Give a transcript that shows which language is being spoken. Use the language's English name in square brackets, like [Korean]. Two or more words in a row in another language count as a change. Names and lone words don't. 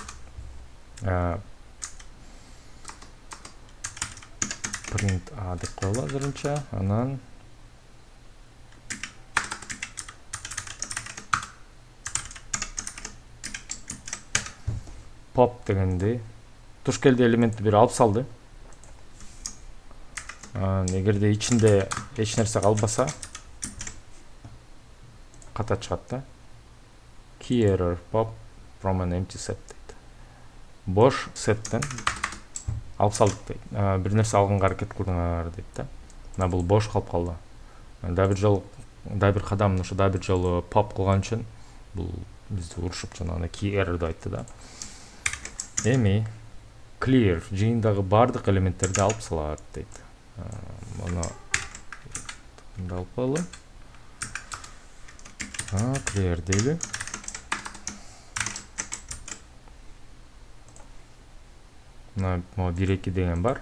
[Kyrgyz] Print деп коелу азырынча, анан pop дегенди туш келди элементти бир алып салды. Эгерде ичинде эч нерсе калбаса ката чыгат да. [English] Key error pop from an empty set дейт. [Kyrgyz] Бош сеттен алып салдык дейт. Бир нерсе алганга аракет кылдыңар дейт да. Мына бул бош калып калды. Да бир кадам ошо да бир жолу pop кылган үчүн бул бизди урушуп жанагы [English] key error [Kyrgyz] деп айтты да. Эми clear жыйындагы бардык элементтерди алып салат дейт. Муну алып коелу. Clear дейли. Мына 1-2 деген бар.